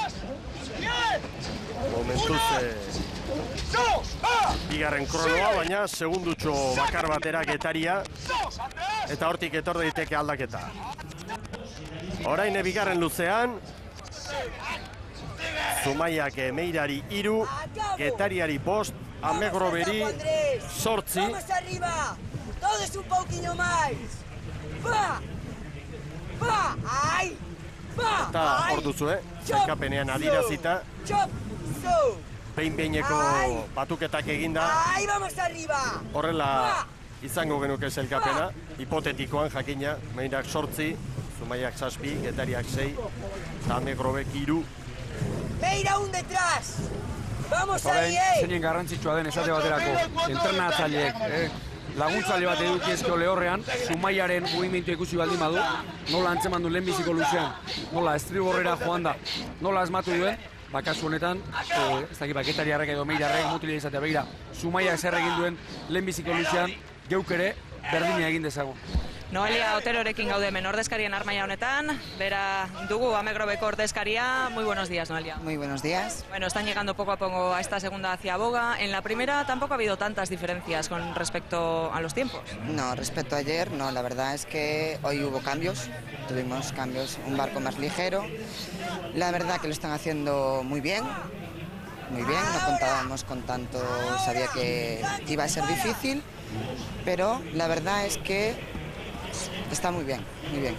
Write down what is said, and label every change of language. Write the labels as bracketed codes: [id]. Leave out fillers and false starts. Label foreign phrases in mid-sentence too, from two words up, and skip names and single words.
[eu] Momentuz, bigarren kronoa, baina segundutxo bakar batera Getaria, eta hortik etor daiteke aldaketa. Orain bigarren luzean, Zumaiak Meirari 3, Getariari 5, Amegroberi 8. [es] ¡Vamos arriba! ¡Todos un poquillo más! ¡Ay! [eu] Eta hor duzue, zailkapenean adirazita, behin-behineko batuketak eginda. [es] ¡Ay, vamos arriba! [eu] Horrela izango genuke zailkapena, hipotetikoan jakina, Meirak 8, Zumaiak 7, Getariak 6, eta Amegrobek 3. [es] ¡Meira un detrás! ¡Vamos ahí, [eu] Zeinen garrantzitsua den esate baterako, entrenatzaileek, laguntzaile bat edukiezko lehorrean, Zumaiaren mugimendu ikusi baldin badu, nola antzeman du lehenbiziko luzean, nola estriborrera joan da, nola asmatu duen, kasu honetan, ez dakit Getariarrek edo Meirarrek mutila izatea begira, Zumaiak zer egin duen lehenbiziko luzean, geuk ere berdina egin dezagun. Noelia Oterorekin gaude hemen ordezkarien armaia honetan, bera dugu Amegrobeko ordezkaria. [es] Muy buenos días, Noelia. Muy buenos días. Bueno, están llegando poco a poco a esta segunda ciaboga. En la primera tampoco ha habido tantas diferencias con respecto a los tiempos. No, respecto a ayer, no, la verdad es que hoy hubo cambios, tuvimos cambios, un barco más ligero. La verdad que lo están haciendo muy bien, no contábamos con tanto, sabía que iba a ser difícil, pero la verdad es que está muy bien, muy bien.